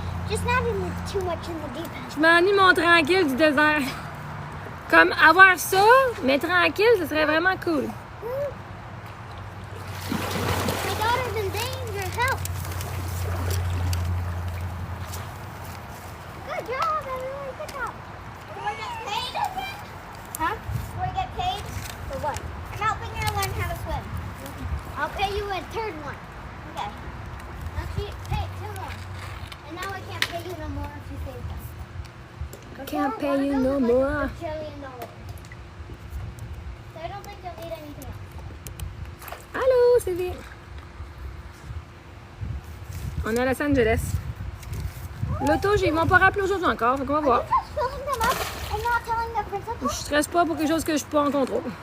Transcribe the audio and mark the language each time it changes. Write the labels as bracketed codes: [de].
[en] Just not too much in the deep end. [fr] Je m'ennuie mon tranquille du désert. Comme avoir ça, mais tranquille, ce serait vraiment cool. [en] My daughter's in danger. Help. Good job, everyone. Good job. Do I get paid? Huh? Do I get paid? For what? I'm helping her learn how to swim. I'll pay you a third one. Okay. Now she paid 2 more. And now I can't pay you no more if you save them. Can't pay you no more. $1 trillion. So I don't think you'll need anything else. [fr] Allô, Sylvie. On est à Los Angeles. L'auto, ils m'ont pas rappelé aujourd'hui encore, fait qu'on va voir. [en] Are you just filling them up and not telling the principal? [fr] Je stresse pas pour quelque chose que je suis pas en contrôle.